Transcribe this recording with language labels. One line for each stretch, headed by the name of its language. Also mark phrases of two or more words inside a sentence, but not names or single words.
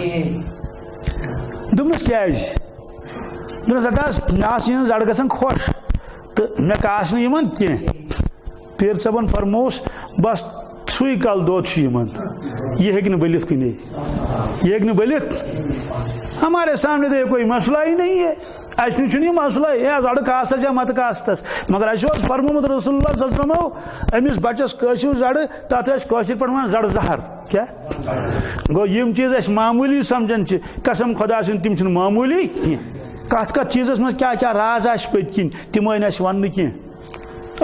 Kashmiri: دوٚپنس کیٛازِ؟ دوٚپنس دپاس مےٚ آسہٕ یِہٕنٛز زڑ گژھان خۄش تہٕ مےٚ کاس نہٕ یِمن کینٛہہ. پیر صٲبن فرمووُس بس سُے کل دود چھُ یِمن، یہ ہیٚکہِ نہٕ بٔلِتھ کُنے، یہ ہیٚکہِ نہٕ بٔلِتھ.
Urdu: ہمارے سامنے تو یہ کوئی مسئلہ ہی نہیں ہے. اس میں
Kashmiri: چھُنہٕ یہِ مسئلہ ہے زڑ کاستس یا مت کاستس، مگر اسہِ اوس فرمومُت رسول اللہ صلی اللہ علیہ وسلمو أمِس بچس کٲشِر زڑ تتھ ٲسۍ کٲشِر پٲٹھۍ ونان زڑ زہر. کیٛاہ گوٚو یِم چیٖز أسۍ معموٗلی سمجھان چھِ، قسم خۄدا سٕنٛدۍ تِم چھِنہٕ معموٗلی کینٛہہ. کتھ کتھ چیٖزس منٛز کیٛاہ کیٛاہ راز آسہِ پٔتۍ کِنۍ تِم ٲنۍ اَسہِ وننہٕ کینٛہہ.